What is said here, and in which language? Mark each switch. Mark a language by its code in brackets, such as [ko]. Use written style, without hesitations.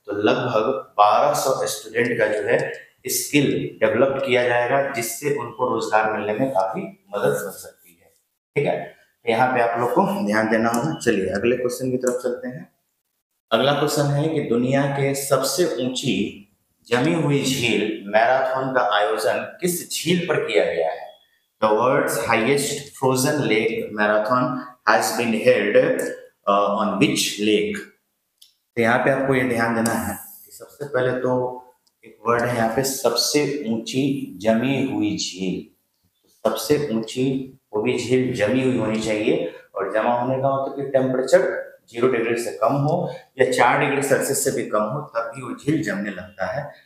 [hi] तो लगभग 1200 स्टूडेंट का जो है स्किल डेवलप किया जाएगा जिससे उनको रोजगार मिलने में काफी मदद मिल सकती है। ठीक है, यहाँ पे आप लोग को ध्यान देना होगा। चलिए अगले क्वेश्चन की तरफ चलते हैं। अगला क्वेश्चन है कि दुनिया के सबसे ऊंची जमी हुई झील मैराथन का आयोजन किस झील पर किया गया है। [en] The world's highest frozen lake marathon has been held on which lake? [hi] तो यहाँ पे आपको ये ध्यान देना है कि सबसे पहले तो एक वर्ड है यहाँ पे सबसे ऊंची जमी हुई झील। सबसे ऊंची वो भी झील जमी हुई होनी चाहिए और जमा होने का मतलब कि टेम्परेचर 0 डिग्री से कम हो या 4 डिग्री सेल्सियस से भी कम हो तब भी वो झील जमने लगता है।